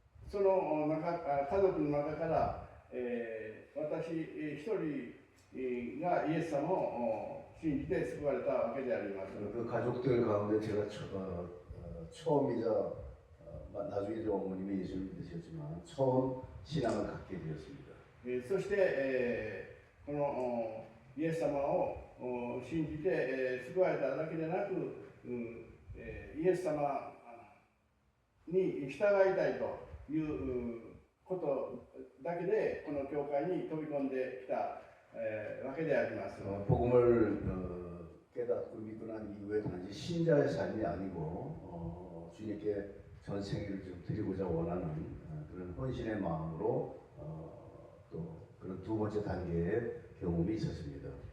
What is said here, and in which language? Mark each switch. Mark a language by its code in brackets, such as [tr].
[ja] その家族の中から、私一人がイエス様を信じて救われたわけであります。 [ko] 그 가족들 가운데 제가 처음이자 나중에 이제 어머님이 예수를 믿으셨지만 처음 신앙을 갖게 되었습니다. [ja] そして、このイエス様を信じて救われただけでなく、イエス様に従いたいということだけでこの教会に飛び込んできたわけであります。 [ko] 복음을 깨닫고 믿고 난 이후에 단지 신자의 삶이 아니고 주님께 전생애를 좀 드리고자 원하는 그런 헌신의 마음으로 또 그런 두 번째 단계의 경험이 있었습니다.